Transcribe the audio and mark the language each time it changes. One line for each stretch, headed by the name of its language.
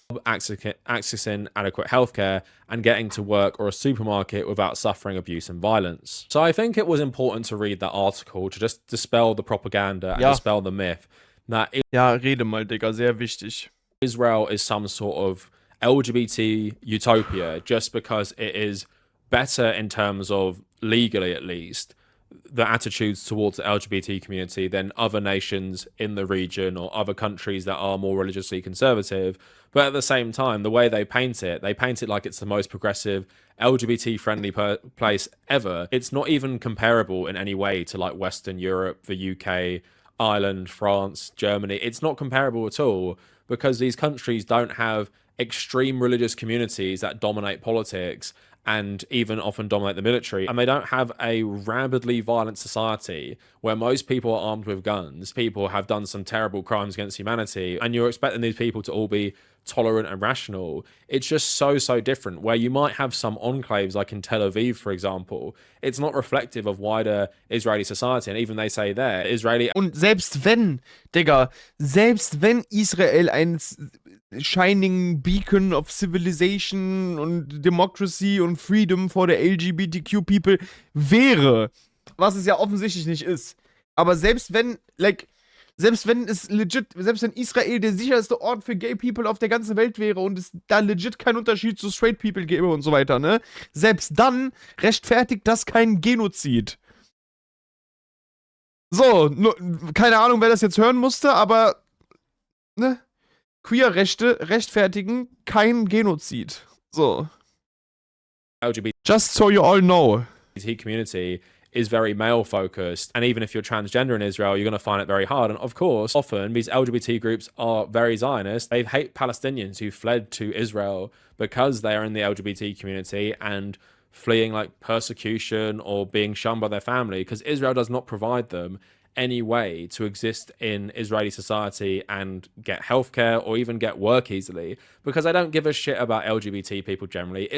English: accessing adequate healthcare, and getting to work or a supermarket without suffering abuse and violence. So I think it was important to read that article to just dispel the propaganda and dispel the myth that
German: Ja, rede mal, Digga, sehr wichtig.
English: Israel is some sort of LGBT utopia just because it is better in terms of legally, at least, the attitudes towards the LGBT community than other nations in the region or other countries that are more religiously conservative. But at the same time, the way they paint it like it's the most progressive, LGBT-friendly place ever. It's not even comparable in any way to like Western Europe, the UK, Ireland, France, Germany. It's not comparable at all because these countries don't have extreme religious communities that dominate politics and even often dominate the military, and they don't have a rabidly violent society where most people are armed with guns. People have done some terrible crimes against humanity, and you're expecting these people to all be tolerant and rational. It's just so different. Where you might have some enclaves like in Tel Aviv, for example, it's not reflective of wider Israeli society, and even they say there, Israeli.
German: Und selbst wenn, Digga, selbst wenn Israel ein
English: Shining Beacon of Civilization
German: und Democracy und
English: Freedom for the LGBTQ people
German: wäre, was es ja offensichtlich nicht ist, aber selbst wenn Israel der sicherste Ort für Gay People auf der ganzen Welt wäre und es da legit keinen Unterschied zu Straight People gäbe und so weiter, ne? Selbst dann rechtfertigt das keinen Genozid. So, keine Ahnung, wer das jetzt hören musste, aber, ne? Queer-Rechte rechtfertigen kein Genozid. So.
English: LGBT Just so you all know. community is very male focused, and even if you're transgender in Israel, you're going to find it very hard. And of course, often these LGBT groups are very Zionist. They hate Palestinians who fled to Israel because they are in the LGBT community and fleeing like persecution or being shunned by their family, because Israel does not provide them any way to exist in Israeli society and get healthcare or even get work easily, because they don't give a shit about LGBT people generally.